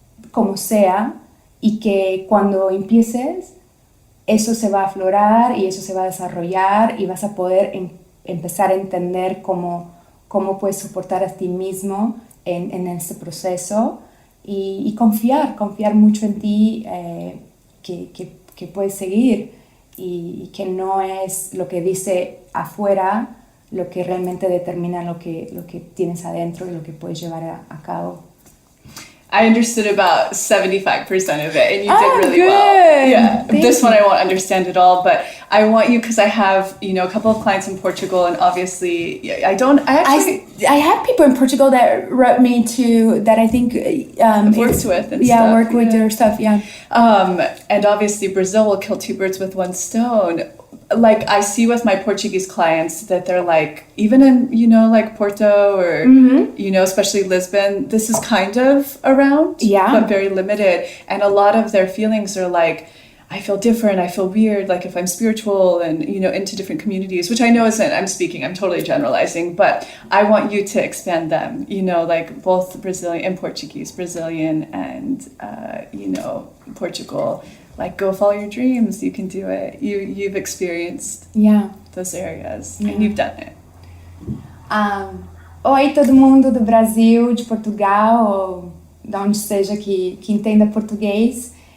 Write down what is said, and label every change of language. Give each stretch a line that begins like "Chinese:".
Spanish: como sea, y que cuando empieces, eso se va a aflorar y eso se va a desarrollar y vas a poder empezar a entender cómo puedes soportar a ti mismo en este proceso, y confiar mucho en ti, que puedes seguir, y que no es lo que dice afuera lo que realmente determina lo que tienes adentro y lo que puedes llevar a cabo.
English: I understood about 75% of it, and you did really good. well. Yeah, Thank this you. one I won't understand at all, but I want you, because I have, you know, a couple of clients in Portugal, and obviously I have people in Portugal that wrote me to, that I think worked with and yeah, stuff. work with their stuff, yeah. And obviously Brazil will kill two birds with one stone. Like I see with my Portuguese clients that they're like, even in, you know, like Porto or, you know, especially Lisbon, this is kind of around, but very limited. And a lot of their feelings are like, I feel different, I feel weird, like if I'm spiritual and, you know, into different communities, which I know isn't, I'm totally generalizing, but I want you to expand them, you know, like both Brazilian and Portuguese, Brazilian and, you know, Portugal. Like, go follow your dreams. You can do it. You've experienced those areas, and you've done it.
Portuguese: Oi, todo mundo do Brasil, de Portugal, ou de onde seja que entenda português.